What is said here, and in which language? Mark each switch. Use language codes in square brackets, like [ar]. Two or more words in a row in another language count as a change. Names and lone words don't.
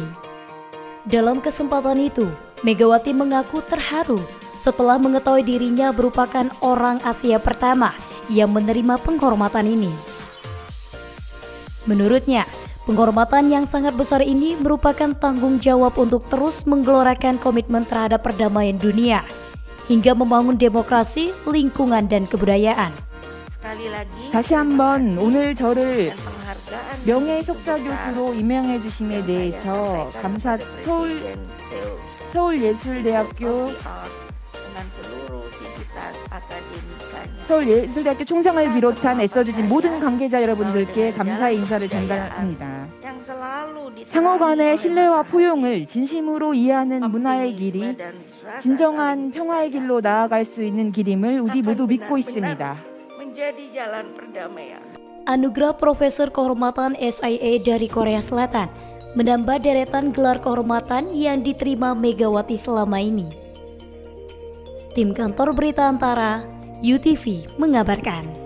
[id] Dalam kesempatan itu, Megawati mengaku terharu setelah mengetahui dirinya merupakan orang Asia pertama yang menerima penghormatan ini. Menurutnya, penghormatan yang sangat besar ini merupakan tanggung jawab untuk terus menggelorakan komitmen terhadap perdamaian dunia hingga membangun demokrasi, lingkungan, dan kebudayaan. sekali lagi [ko] 다시 한번 오늘 저를 [id] dan penghargaan [ko] 명예석사 교수로 임명해 주심에 대해서 서울예술대학교 [id] dengan seluruh sivitas akademikanya. [ko] 서울예술대학교 총장을 비롯한 애써주신 모든 관계자 여러분들께 감사의 인사를 전달합니다. [id] yang selalu ditemani [ko] 상호 간의 [id] oleh [ko] 신뢰와 포용을 진심으로 이해하는 문화의 [id] optimisme [ko] 길이 [id] dan rasa [ko] 진정한 [id] saling [ko] 평화의 [id] percaya [ko] 길로 나아갈 수 있는 길임을 우리 모두 믿고 있습니다. [id] menjadi jalan perdamaian. Anugerah Profesor Kehormatan SIA dari Korea Selatan menambah deretan gelar kehormatan yang diterima Megawati selama ini. Tim Kantor Berita Antara, UTV mengabarkan.